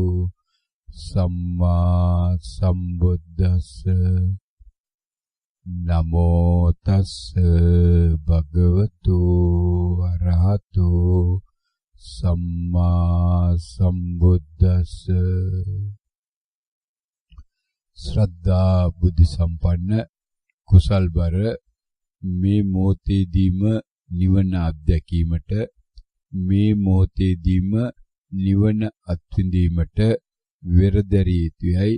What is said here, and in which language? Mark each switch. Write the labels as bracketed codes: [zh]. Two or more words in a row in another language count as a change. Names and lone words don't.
[pi] සම්මා සම්බුද්දස්ස නමෝ තස්ස භගවතු අරහතු සම්මා සම්බුද්දස්ස. [si] ශ්‍රද්ධා බුද්ධ සම්පන්න කුසල්බර මේ මොහොතේදීම නිවන අත්දැකීමට, මේ මොහොතේදීම නිවන අත්විඳීමට වෙරදැරිය යුතුයි.